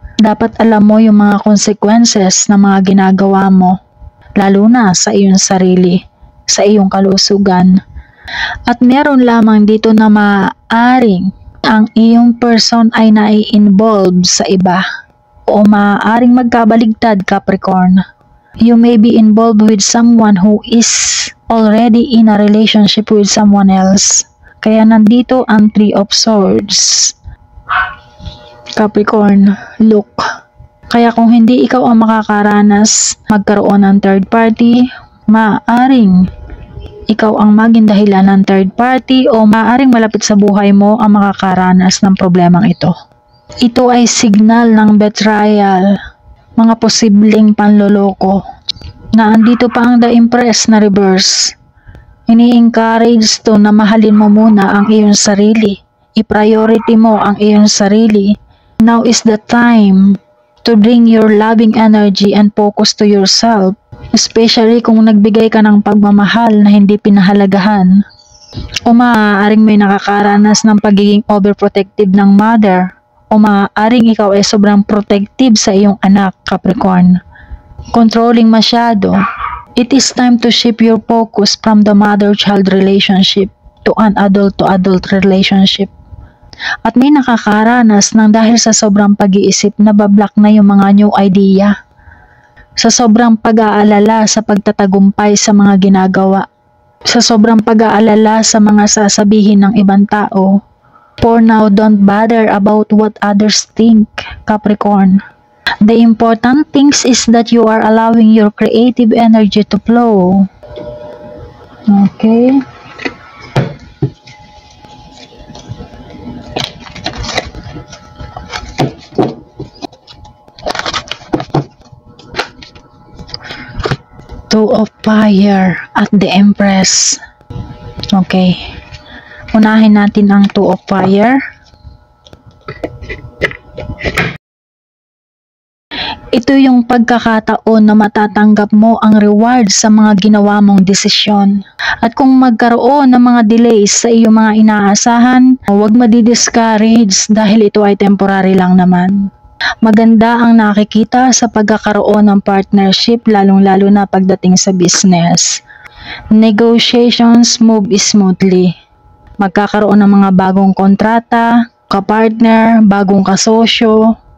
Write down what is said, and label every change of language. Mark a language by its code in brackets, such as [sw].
[tl] Dapat alam mo yung mga consequences ng mga ginagawa mo, lalo na sa iyong sarili, sa iyong kalusugan. At meron lamang dito na maaaring ang iyong person ay nai-involve sa iba o maaaring magkabaligtad, Capricorn. [en] You may be involved with someone who is already in a relationship with someone else. [tl] Kaya nandito ang Three of Swords. Capricorn, look. Kaya kung hindi ikaw ang makakaranas magkaroon ng third party, maaaring ikaw ang maging dahilan ng third party o maaaring malapit sa buhay mo ang makakaranas ng problemang ito. Ito ay signal ng betrayal, mga posibleng panloloko, na andito pa ang The Empress na reverse. Ini-encourage to na mahalin mo muna ang iyong sarili. I-priority mo ang iyong sarili. [en] Now is the time to bring your loving energy and focus to yourself. [tl] Especially kung nagbigay ka ng pagmamahal na hindi pinahalagahan. O maaaring may nakakaranas ng pagiging overprotective ng mother. O maaaring ikaw ay sobrang protective sa iyong anak, Capricorn. Controlling masyado. [en] It is time to shift your focus from the mother-child relationship to an adult-to-adult relationship. [tl] At may nakakaranas ng dahil sa sobrang pag-iisip na bablock na yung mga new idea. Sa sobrang pag-aalala sa pagtatagumpay sa mga ginagawa. Sa sobrang pag-aalala sa mga sasabihin ng ibang tao. [en] For now, don't bother about what others think, Capricorn. The important things is that you are allowing your creative energy to flow. Okay. Two of Fire at the Empress. [tl] Okay. Unahin natin ang Two of Fire. Ito yung pagkakataon na matatanggap mo ang reward sa mga ginawa mong desisyon. At kung magkaroon ng mga delays sa iyong mga inaasahan, huwag madi-discourage dahil ito ay temporary lang naman. Maganda ang nakikita sa pagkakaroon ng partnership lalong-lalo na pagdating sa business. [en] Negotiations move smoothly. [tl] Magkakaroon ng mga bagong kontrata, kapartner, bagong kasosyo,